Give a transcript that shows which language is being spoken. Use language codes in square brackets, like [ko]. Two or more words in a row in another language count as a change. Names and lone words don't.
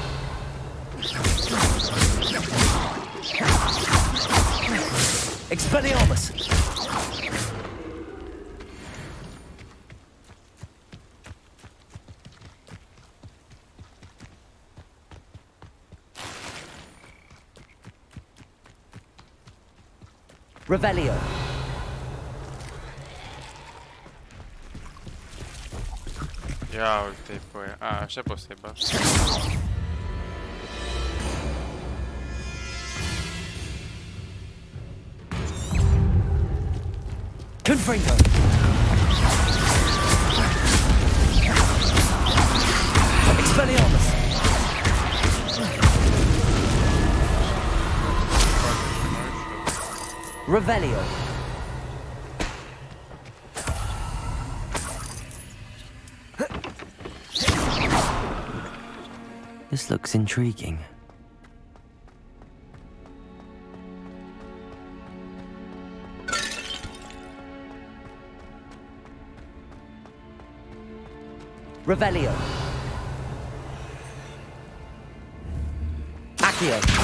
[la] Expelliarmus! Revelio. [ro] Ia uite-i pe aia. A, așa poți să-i bat. [la] Confringo. Expelliarmus. Revelio. [en] This looks intriguing. [la] Revelio. Accio.